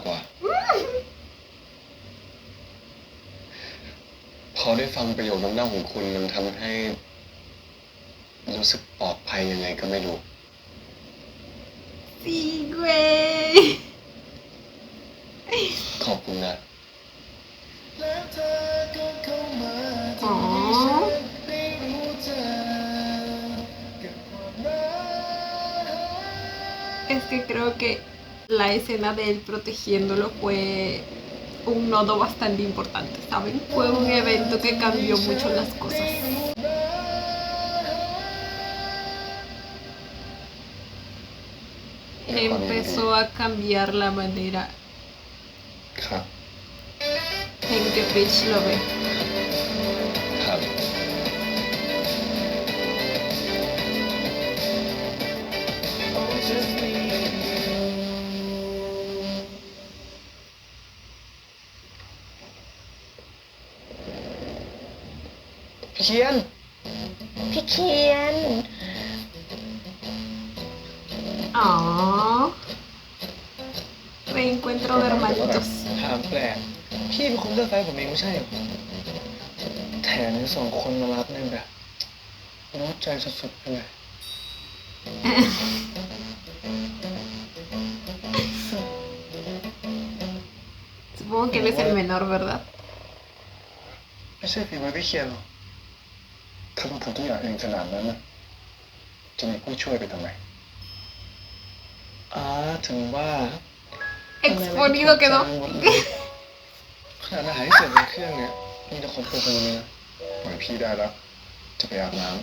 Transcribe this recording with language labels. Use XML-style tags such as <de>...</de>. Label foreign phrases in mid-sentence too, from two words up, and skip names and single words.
<th>กว่า พอได้ฟังประโยคน้ำเน่าของคุณมันทำให้รู้สึกปลอดภัยยังไงก็ไม่รู้</th> <es>Sí, güey.</es> <th>ขอบคุณนะ Oh.</th> <es>Es que creo que la escena de él protegiéndolo fue un nodo bastante importante, ¿saben? Fue un evento que cambió mucho las cosas. Empezó a cambiar la manera</es> <th>ครับ</th> <es>en que Peach lo ve.</es> <th>ครับ พี่เคียน พี่เคียน Oh.</th> <es>Reencuentro de hermanitos.</es> <th>ถามแปลก พี่เป็นคนเลือกแฟนผมเองไม่ใช่เหรอแถมยังส่งคนมารับเนี่ยแบบรู้ใจสุดๆไปเลย</th> <es>Supongo que él es el menor, ¿verdad?</es> <th>ไม่ใช่ฝีมือพี่เคียนหรอกถ้าต้องทำทุกอย่างเองขนาดนั้นนะจะมีผู้ช่วยไปทำไมถึงว่า</th> <es>Exponido quedó.</es> <th>ขนาดอาหารที่เสิร์ฟในเครื่องเนี่ยมีแต่คนเป็นคนเลยนะปล่อยพี่ได้แล้ว จะไปอาบน้ำ</th>